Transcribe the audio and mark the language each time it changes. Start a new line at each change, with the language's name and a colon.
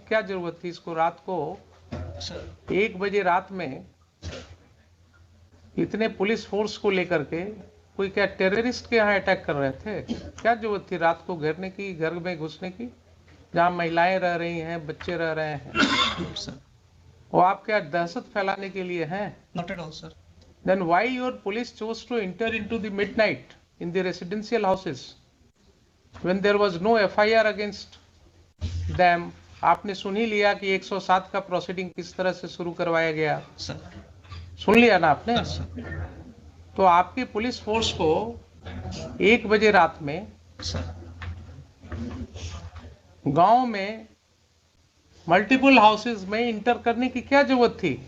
Hindi: क्या जरूरत थी इसको रात को 1 बजे रात में इतने पुलिस फोर्स को लेकर के? कोई क्या टेररिस्ट के यहाँ अटैक कर रहे थे? क्या जरूरत थी रात को घेरने की, घर में घुसने की, जहाँ महिलाएं रह रही हैं, बच्चे रह रहे हैं? वो आप क्या दहशत फैलाने के लिए हैं?
English: Not at all, sir. Then why your police chose to enter into the midnight in the residential houses when there was no FIR against them?
Hindi: आपने सुन ही लिया कि 107 का प्रोसीडिंग किस तरह से शुरू करवाया गया।
English: Sir.
Hindi: सुन लिया ना आपने?
English: Yes, sir.
Hindi: तो आपकी पुलिस फोर्स को 1 बजे रात में
English: Sir.
Hindi: गांव में मल्टीपल हाउसेस में इंटर करने की क्या जरूरत थी?